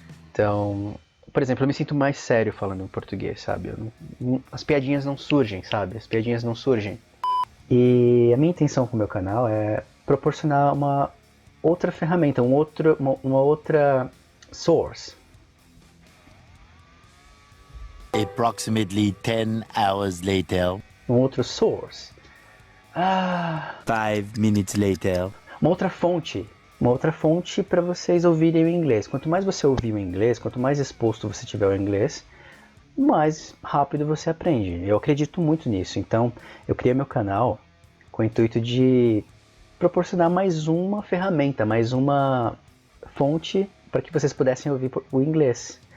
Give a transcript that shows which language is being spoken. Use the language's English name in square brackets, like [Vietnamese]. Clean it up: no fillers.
[Portuguese] Então, por exemplo, eu me sinto mais sério falando em português, sabe? As piadinhas não surgem, sabe? As piadinhas não surgem. E a minha intenção com o meu canal é proporcionar uma outra ferramenta, uma outra source. [English] Approximately 10 hours later. [Portuguese] Um outro source. [English] 5 minutes later. [Portuguese] Uma outra fonte para vocês ouvirem o inglês. Quanto mais você ouvir o inglês, quanto mais exposto você tiver ao inglês, mais rápido você aprende. Eu acredito muito nisso. Então, eu criei meu canal com o intuito de proporcionar mais uma ferramenta, mais uma fonte para que vocês pudessem ouvir o inglês.